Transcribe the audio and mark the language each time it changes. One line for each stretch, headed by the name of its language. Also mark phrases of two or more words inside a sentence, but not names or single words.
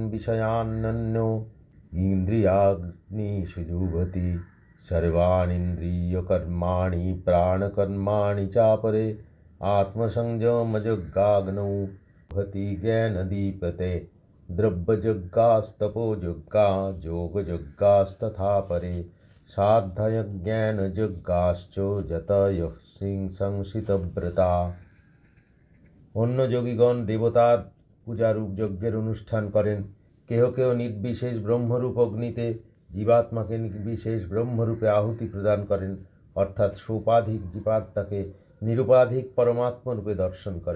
Sanskrit: विषयान्यो इन्द्रियाग्निषु जुह्वति सर्वाणीन्द्रियकर्माणि प्राणकर्माणि चापरे आत्मसंयमयज्ञाग्नौ भति ज्ञानदीपते द्रव्ययज्ञास्तपोयज्ञा योगयज्ञास्तथा परे साध्ययज्ञानयज्ञाश्च यतयः संसितव्रता।
Bangla: অন্য যোগীগণ দেবতার পূজারূপ যজ্ঞের অনুষ্ঠান করেন। কেহ কেহ নির্বিশেষ ব্রহ্মরূপ অগ্নিতে জীবাত্মাকে নির্বিশেষ ব্রহ্মরূপে আহুতি প্রদান করেন, অর্থাৎ সোপাধিক জীবাত্মাকে নিরুপাধিক পরমাত্মরূপে দর্শন করেন।